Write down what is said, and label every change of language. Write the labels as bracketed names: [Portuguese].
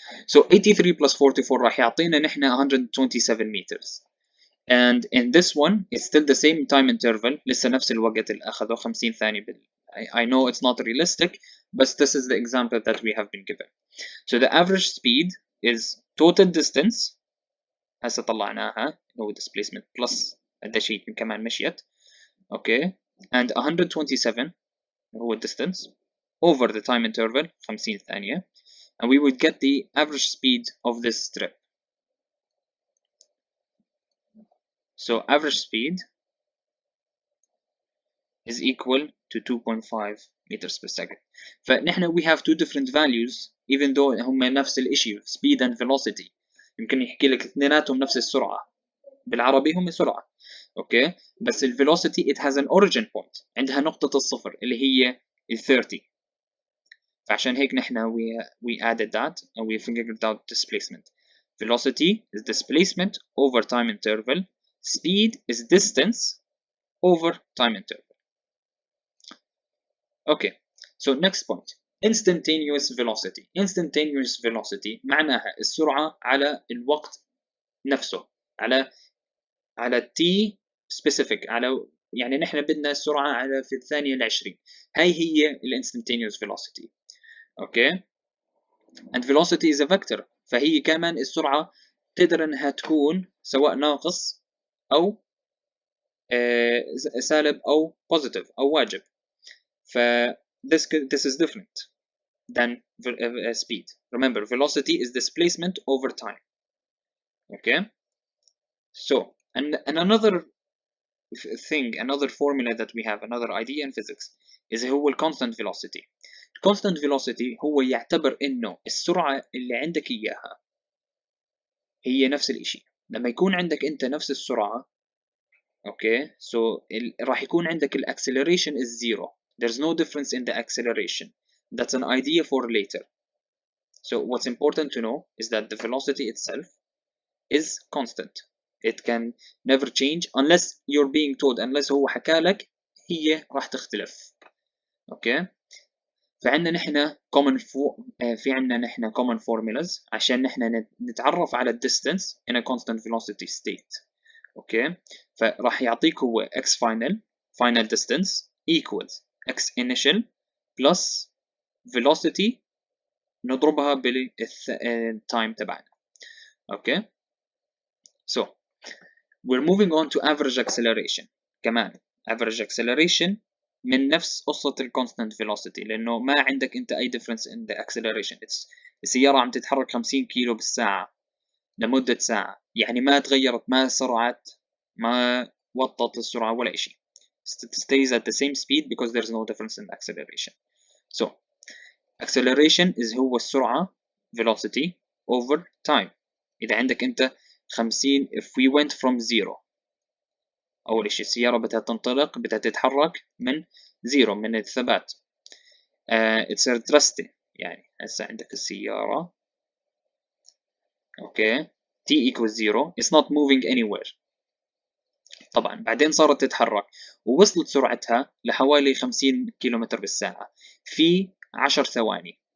[English] So 83 plus 44 [Arabic] راح يعطينا نحن [English] 127 meters. And in this one it's still the same time interval. [Arabic] لسه نفس الوقت اللي أخذه 50 ثانية. [English] I know it's not realistic, but this is the example that we have been given. So the average speed is total distance [Arabic] هسه طلعناها هو [English] displacement plus [Arabic] قديش هي كمان مشيت. [English] Okay, and 127 هو distance over the time interval 50 ثانية, and we would get the average speed of this strip. So average speed is equal to 2.5 meters per second. فنحن we have two different values even though [Arabic] هم نفس الاشي [English] speed and velocity. [Arabic] يمكن يحكي لك اثنيناتهم نفس السرعة. بالعربي هم سرعة. [English] Okay بس ال velocity it has an origin point. [Arabic] عندها نقطة الصفر اللي هي ال 30. فعشان هيك نحن [English] we added that and we figured out displacement. Velocity is displacement over time interval. Speed is distance over time interval. Okay, so next point. Instantaneous velocity. [Arabic] Instantaneous velocity معناها السرعة على الوقت نفسه. على t specific. على يعني نحن بدنا السرعة على في الثانية العشرين. هاي هي ال instantaneous velocity. [English] Okay, and velocity is a vector. [Arabic] فهي كمان السرعة تقدر انها تكون سواء ناقص او سالب او positive او واجب. [English] ف this is different than speed. Remember, velocity is displacement over time. Okay, so and another thing, another formula that we have, another idea in physics is هو constant velocity. [Arabic] constant velocity هو يعتبر انه السرعة اللي عندك اياها هي نفس الاشي. لما يكون عندك انت نفس السرعة okay, so راح يكون عندك ال [English] acceleration is zero. There's no difference in the acceleration. That's an idea for later. So what's important to know is that the velocity itself is constant. It can never change unless you're being told, unless [Arabic] هو حكالك هي راح تختلف. Okay, فعندنا نحن في عندنا نحن common formulas عشان نحن نتعرف على [English] distance in a constant velocity state. [Arabic] اوكي. [English] فراح يعطيك هو x final distance equals x initial plus velocity نضربها بالتايم تبعنا. [Arabic] اوكي. [English] so we're moving on to average acceleration. [Arabic] كمان average acceleration من نفس قصة ال constant velocity، لأنه ما عندك أنت أي [English] difference in the acceleration. [Arabic] السيارة عم تتحرك 50 كيلو بالساعة لمدة ساعة، يعني ما تغيرت، ما سرعت، ما وطت السرعة ولا إشي. [English] It stays at the same speed because there's no difference in acceleration. So acceleration is [Arabic] هو السرعة [English] velocity over time. [Arabic] إذا عندك أنت 50 [English] if we went from zero، [Arabic] أول إشي السيارة بدها تنطلق، بدها تتحرك من زيرو، من الثبات. [English] it's a drastic، [Arabic] يعني هسه عندك السيارة أوكي [English] t equals 0 it's not moving anywhere. [Arabic] طبعا بعدين صارت تتحرك ووصلت سرعتها لحوالي 50 كيلومتر بالساعة في 10 ثواني.